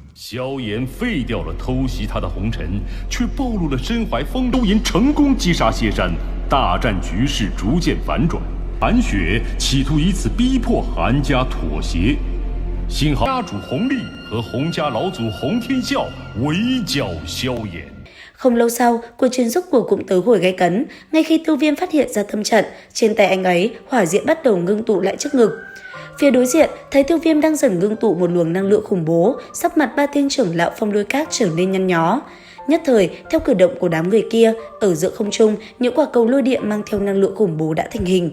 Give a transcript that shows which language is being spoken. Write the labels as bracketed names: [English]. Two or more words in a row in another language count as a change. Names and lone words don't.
[Chinese] 萧炎废掉了偷袭他的红尘，却暴露了身怀风。萧炎成功击杀谢山，大战局势逐渐反转。韩雪企图以此逼迫韩家妥协，幸好家主洪立和洪家老祖洪天笑围剿萧炎。 [Vietnamese] Không lâu sau, cuộc chiến rốt cuộc cũng tới hồi gay cấn. Ngay khi Tiêu Viêm phát hiện ra tâm trận, trên tay anh ấy hỏa diễm bắt đầu ngưng tụ lại trước ngực. Phía đối diện thấy Tiêu Viêm đang dần ngưng tụ một luồng năng lượng khủng bố, sắc mặt ba tên trưởng lão Phong Lôi Các trở nên nhăn nhó. Nhất thời, theo cử động của đám người kia, ở giữa không trung, những quả cầu lôi điện mang theo năng lượng khủng bố đã thành hình.